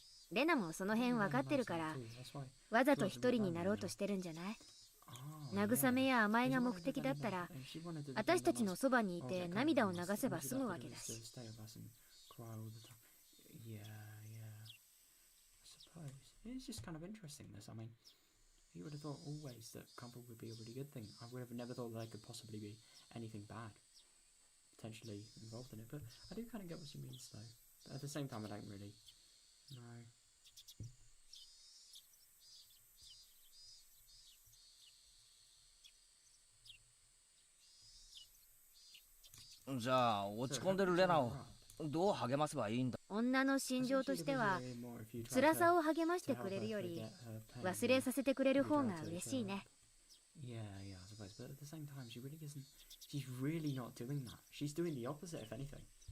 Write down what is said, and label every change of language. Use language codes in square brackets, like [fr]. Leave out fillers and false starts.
[ja] レナもその辺分かってるからわざと一人になろうとしてるんじゃない？慰めや甘えが目的だったら私たちのそばにいて涙を流せば済むわけだし。 [en] Yeah, yeah. I suppose. It's just kind of interesting this. I mean, you would have thought always that comfort would be a really good thing. I would have never thought there could possibly be anything bad potentially involved in it. But I do kind of get what she means though. But at the same time, I don't really know. [ja] じゃあ落ち込んでるレナをどう励ませばいいんだ。女の心情としては辛さを励ましてくれるより忘れさせてくれる方が嬉しいね。 [en] Yeah, yeah, I suppose. But at the same time, she really isn't. She's really not doing that. She's doing the opposite, if anything.